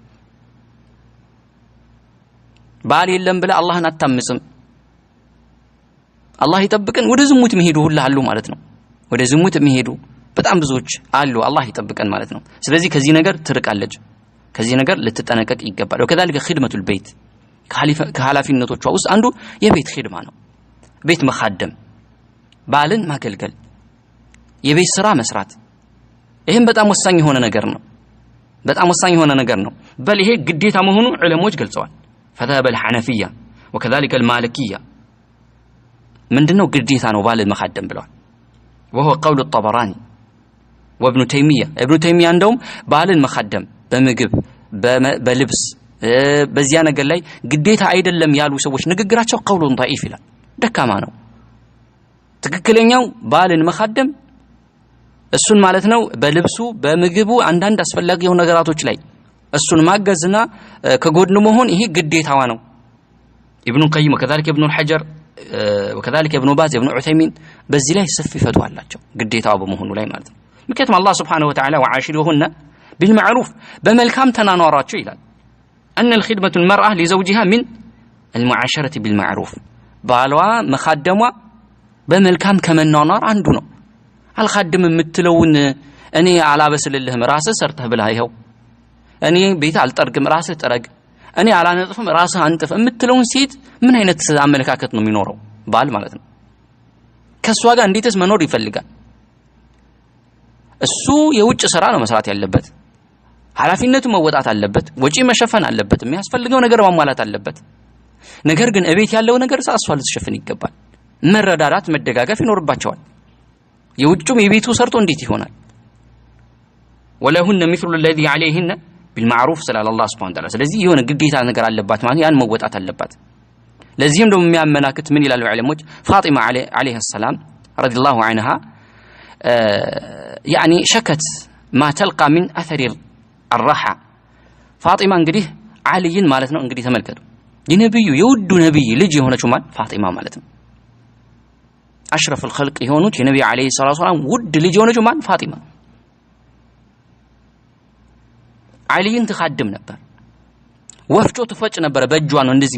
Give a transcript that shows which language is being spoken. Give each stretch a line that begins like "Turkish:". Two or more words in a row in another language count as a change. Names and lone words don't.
Amharic: ባል የለም ብለ አላህን አታምጽም አላህ ይጠብቀን ወደ ዝሙት የሚሄዱ ሁሉ አሉ ማለት ነው ወደ ዝሙት የሚሄዱ በጣም ብዙዎች አሉ አላህ ይጠብቀን ማለት ነው ስለዚህ ከዚህ ነገር ትርቃለች ከዚህ ነገር ልትጠነቀቅ ይገባል
Arabic: وكذلك خدمة البيت
Amharic: ከኃላፊነቶቿ ውስጥ አንዱ የቤት ኺድማ ነው ቤት መኻደም ባልን ማገልገል የቤት ስራ መስራት ይሄን በጣም ወሳኝ የሆነ ነገር ነው በል ይሄ ግዴታ መሆኑ ዑለሞች ገልጸዋል
Arabic: فذهب الحنفية وكذلك المالكية
Amharic: ምንድነው ግዴታ ነው ባልን መኻደም ብለዋል
Arabic: وهو قول الطبراني وابن تيمية
Amharic: እንደውም ባልን መኻደም በምግብ በልብስ በዚያ ነገር ላይ ግዴታ አይደለም ያሉ ሰዎች ንግግራቸው ቀውሉን ضعيف ይላል ደካማ ነው ትክክለኛው ባልን መኻደም እሱን ማለት ነው በልብሱ በምግቡ አንዳንድ አስፈላጊ የሆኑ ነገራቶች ላይ እሱን ማገዝና ከጎድኑ መሆን ይሄ ግዴታዋ ነው ኢብኑ ቀይም
Arabic: وكذلك ابن الحجر وكذلك ابن باز ابن عثيمين
Amharic: በዚህ ላይ ሰፊ ፈትዋ አላቸው ግዴታው በመሆኑ ላይ ማለት ነው ምክንያቱም አላህ
Arabic: سبحانه وتعالى وعاشروهن بالمعروف
Amharic: በመልካም ተናኗራቸው ይላል
Arabic: أن الخدمة المرأة لزوجها من المعاشرة بالمعروف
Amharic: ባሏ መኻደሟ በመልካም ከመናኗር አንዱ ነው አልኻድም የምትለውን እኔ አላበስልልህም ራስህ ሰርተህ ብላ ይሄው እኔ ቤት አልጠርግም ራስህ ጥረግ እኔ አላነጥፍም ራስህ አንጥፍ የምትለውን ሴት ምን አይነት አመለካከት ነው የሚኖረው ባል ማለት ነው ከሷ ጋር እንዴትስ መኖር ይፈልጋል እሱ የውጭ ስራ ነው መስራት ያለበት ኃላፊነቱ መወጣት አለበት ወጪ መሸፈን አለበት የሚያስፈልገው ነገር ማሟላት አለበት ነገር ግን እቤት ያለው ነገር እሷ ልትሸፍን ይገባል መረዳዳት መደጋገፍ ይኖርባቸዋል የውጭም የቤቱ ሰርቶ እንዴት ይሆናል
Arabic: ولهن مثل الذي عليهن بالمعروف سلال الله سبحانه وتعالى
Amharic: ስለዚህ የሆነ ግዴታ ነገር አለባት ማለት ያን መወጣት አለባት ለዚህም ደግሞ የሚያመላክት ምን ይላሉ ዑለሞች ፋጢማ
Arabic: عليه السلام رضي الله عنها يعني شكت ما تلقى من اثر الراحه
Amharic: ፋጢማ እንግዲህ አልይን ማለት ነው እንግዲህ ተመልከቱ የነብዩ የውዱ ነብይ ልጅ የሆነችው ማለት ፋጢማ ማለት ነው
Arabic: أشرف الخلق
Amharic: የሆኑት የነብዩ
Arabic: عليه الصلاة سلام
Amharic: ውድ ልጅ የሆነችው ማለት ፋጢማ አልይን ተኻድም ነበር ወፍጮ ትፈጭ ነበር በእጇ ነው እንደዚህ